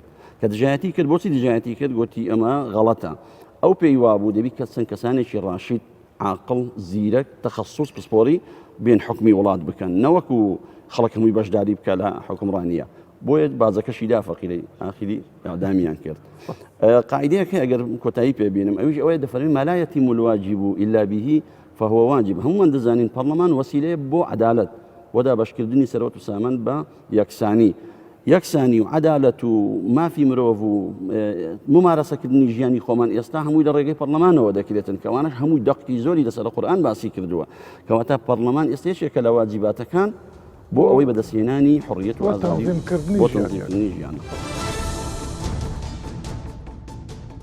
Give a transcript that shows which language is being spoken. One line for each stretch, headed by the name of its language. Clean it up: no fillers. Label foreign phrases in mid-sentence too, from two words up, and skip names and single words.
Central Kurdish: کە دژایەتی کرد بۆچی دژایەتی کرد گوتی ئەمە غەڵەتە ئەو پێی وابوو دەبی کە چەند کەسانێکی ڕاشید عاقڵ زیرەک تەخەسوس پسپۆری بێن حکمی وڵات بکەن نەوەکو خەڵک هەمووی بەشداری بکە لە حکمڕانیە بۆیە بازەکەشی دافەقیرەی ئاخری ئەعدامیان کرد قاعدەیەک ئەگەر کۆتایی پێبینم ئەویش ئەوەیە دەفەرمێن
Arabic: ما لا يتم الواجب إلا به فهو واجب
Central Kurdish: هەمووان دەزانین پەرلەمان وەسیلەیە بۆ عەدالەت وەدا بەشکردنی سەرۆت و سامان بە یەکسانی و عەدالەت و مافی مرۆڤ و ممارەسەکردنی ژیانی خۆمان ئێستا هەمووی لە ڕێگەی پەرلەمانەوە دەکرێتن کەوانش هەمووی دەقی زۆری لەسەر قورئان باسی کردووە کەواتە پەرلەمان ئێستا یەکێکە لە واجباتەکان بۆ ئەوەی بەدەستهێنانی حڕیەت و ئازادی بۆ تەنزیمکردنی ژیان